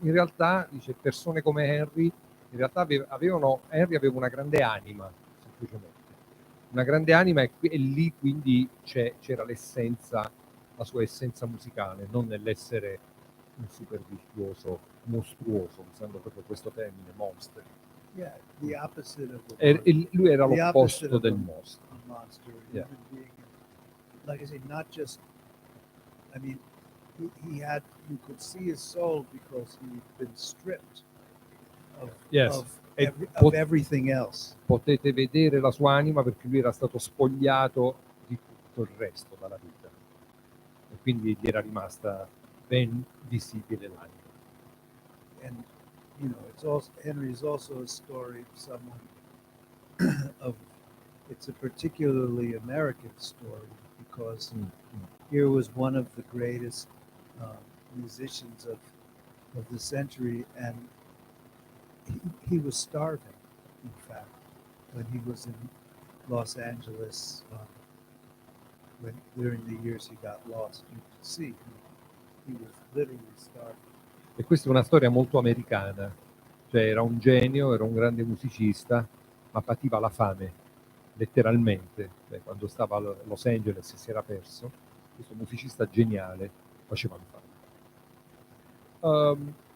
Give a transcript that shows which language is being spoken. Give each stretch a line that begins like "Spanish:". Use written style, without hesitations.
Italian: In realtà, dice, persone come Henry, in realtà Henry aveva una grande anima, semplicemente. Una grande anima e lì quindi c'era l'essenza, la sua essenza musicale, non nell'essere un super virtuoso, mostruoso, usando proprio questo termine, monster.
English: Yeah, the opposite of the
Italian: lui era l'opposto del mostro.
English: Monster, Yeah. being, like I say, not just, I mean, you could see his soul because he'd been stripped of, Yes. of everything else.
Italian: Potete vedere la sua anima perché lui era stato spogliato di tutto il resto dalla vita e quindi gli era rimasta ben visibile l'anima.
English: and you know, it's also Henry is also a story of someone of. It's a particularly American story because here was one of the greatest musicians of the century, and he was starving, in fact, when he was in Los Angeles, during the years he got lost. You could see he was literally starving.
Italian: E questa è una storia molto americana, cioè era un genio, era un grande musicista, ma pativa la fame, letteralmente. Quando stava a Los Angeles e si era perso, questo musicista geniale faceva la fame.